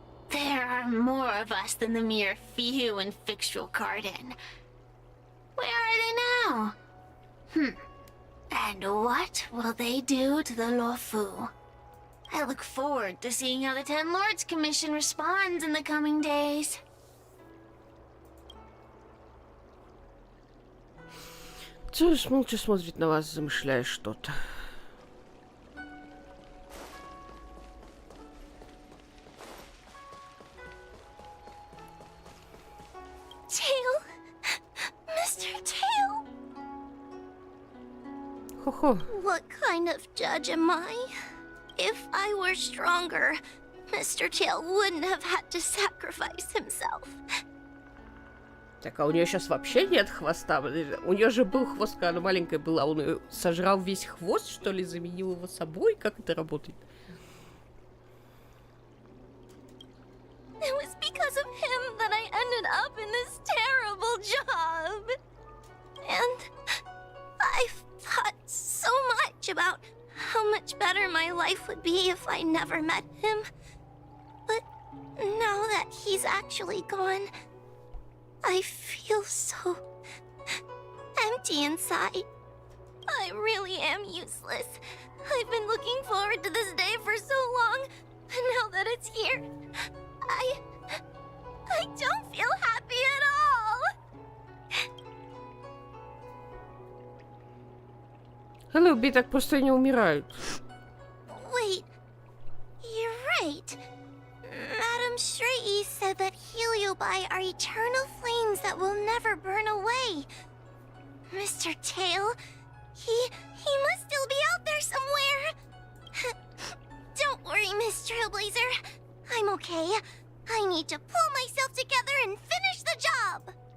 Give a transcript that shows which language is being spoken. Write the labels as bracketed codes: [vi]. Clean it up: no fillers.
[en] There are more of us than the mere few in Fixtual Garden. Where are they now? And what will they do to the Luofu? I look forward to seeing how the Ten Lords Commission responds in the coming days. [ru] Цирус молча смотрит на вас, замышляя что-то. [en] Tail! Mr. Tail! [ru] Хо-хо. [en] What kind of judge am I? If I were stronger, Mr. Tail wouldn't have had to sacrifice himself. [ru] Так, а у нее сейчас вообще нет хвоста? У нее же был хвост, когда она маленькая была. Он ее сожрал весь хвост, что ли, заменил его собой? Как это работает? [en] It was because of him that I ended up in this terrible job. And I've thought so much about how much better my life would be if I never met him. But now that he's actually gone, I feel so empty inside. I really am useless. I've been looking forward to this day for so long, and now that it's here, I don't feel happy at all. [ru] Голуби так просто не умирают. [en] Wait, you're right. Madame Shrei said that heliobi are eternal flames that will never burn away. Mr. Tail, he must still be out there somewhere. Don't worry, Miss Trailblazer. I'm okay. I need to pull myself together and finish the job.